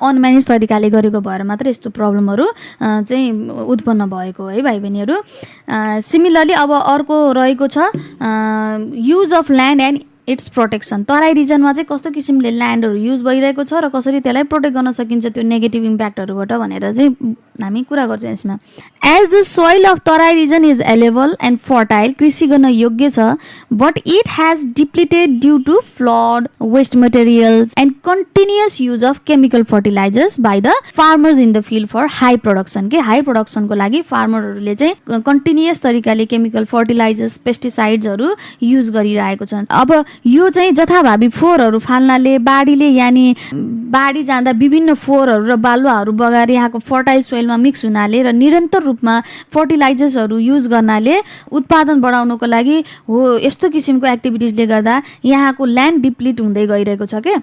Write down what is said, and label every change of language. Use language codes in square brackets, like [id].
[ne] अनम्यानेज तरिकाले गरेको भएर मात्र यस्तो प्रब्लमहरू चाहिँ उत्पन्न भएको है भाइ बहिनीहरू। सिमिलरली अब अर्को रहेको छ [en] Use of land and its protection. [ne] Terai रिजनमा चाहिँ कस्तो किसिमले ल्यान्डहरू युज भइरहेको छ र कसरी त्यसलाई प्रोटेक्ट गर्न सकिन्छ त्यो नेगेटिभ इम्प्याक्टहरूबाट भनेर चाहिँ हामी कुरा गर्छौँ यसमा। [en] as the soil of Terai region is arable and fertile, [ne] कृषि गर्न योग्य छ, [en] But it has depleted due to flood, waste materials and continuous use of chemical fertilisers by the farmers in the field for high production. [ne] के high प्रोडक्सनको लागि फार्मरहरूले चाहिँ continuous तरिकाले chemical fertilizers, पेस्टिसाइड्सहरू use गरिरहेको छन्। अब यो चाहिँ जथाभावी फोहोरहरू फाल्नाले, बाढीले यानि बाढी जाँदा विभिन्न फोहोरहरू र बालुवाहरू बगाएर यहाँको फर्टाइल सोइलमा मिक्स हुनाले र निरन्तर रूपमा फर्टिलाइजर्सहरू युज गर्नाले उत्पादन बढाउनको लागि हो यस्तो किसिमको एक्टिभिटिजले गर्दा यहाँको ल्यान्ड डिप्लिट हुँदै गइरहेको छ के।